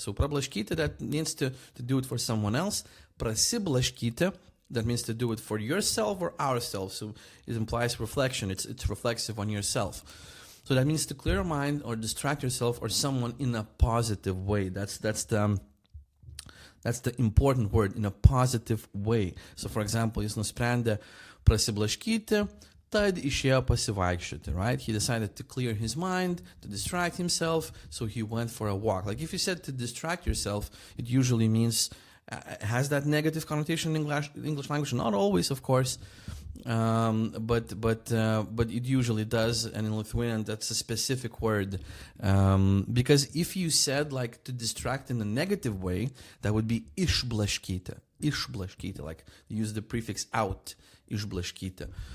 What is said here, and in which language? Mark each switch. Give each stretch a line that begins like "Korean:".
English: So prablaškyti, that means to do it for someone else. Prasiblaškyti, that means to do it for yourself or ourselves. So it implies reflection. It's reflexive on yourself. So that means to clear your mind or distract yourself or someone in a positive way. That's the important word, in a positive way. So for example,
Lithuanian: jis nusprendė prasiblaškyti, tad išėjo pasivaikščioti,
English: right? He decided to clear his mind, to distract himself, so he went for a walk. Like if you said to distract yourself, it usually means has that negative connotation in English language. Not always, of course, but it usually does. And in Lithuanian, that's a specific word, because if you said like to distract in a negative way, that would be išblaškyti. Išblaškyti, like use the prefix out, išblaškyti.